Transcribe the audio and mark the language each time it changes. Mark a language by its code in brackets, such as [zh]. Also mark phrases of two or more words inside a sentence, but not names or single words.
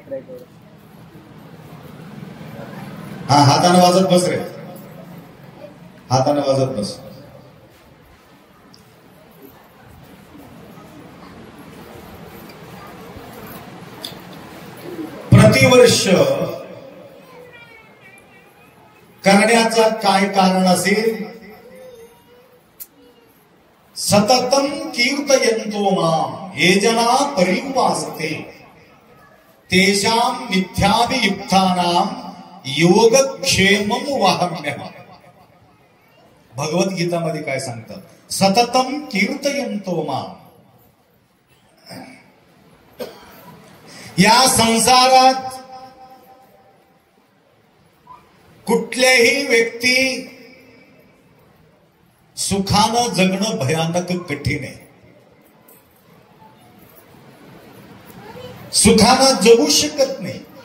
[mr] हा हाताने वाजत बस रे हाताने वाजत बस। प्रतिवर्ष करण्याचं काय कारण असेल? [sa] सततम कीर्तयन्तो मां ये जना परिवासते तेषां नित्याभियुक्तानां योगक्षेमं वहाम्यहम्। [mr] भगवद्गीतामध्ये काय सांगतात? [sa] सततम कीर्तयन्तो माम. [mr] या संसारात कुठल्याही व्यक्ती सुखानं जगणं भयानक कठीण आहे. सुखानं जगू शकत नाही.